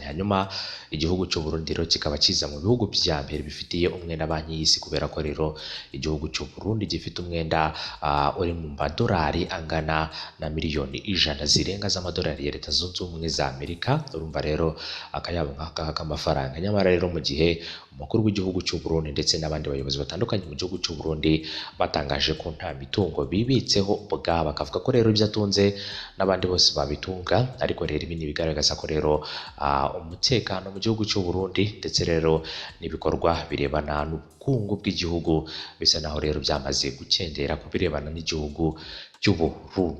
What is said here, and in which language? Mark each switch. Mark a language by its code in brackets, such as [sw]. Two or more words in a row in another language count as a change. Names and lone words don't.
[rw] Hanyuma igihugu cy'u Burundi rero kikaba kiza mu bihugu bya mbere bifitiye umwenda banki y'isi, kubera ko rero igihugu cy'u Burundi gifite umwenda uri mu madolari angana na miliyoni 100 zirenga z'amadolari ya Leta Zunze Ubumwe za Amerika. Urumva rero akayabo nk'aka k'amafaranga. Nyamara rero mu gihe umukuru w'igihugu cy'u Burundi ndetse n'abandi bayobozi batandukanye mu gihugu cy'u Burundi batangaje ko nta mitungo bibitseho ubwabo, bakavuga ko rero ibyo atunze n'abandi bose babitunga, ariko rero ibi bigaragaza ko rero umutekano mu gihugu cy'u Burundi ndetse rero n'ibikorwa birebana n'ubukungu bw'igihugu bisa naho rero byamaze gukendera ku birebana n'igihugu cy'u Burundi.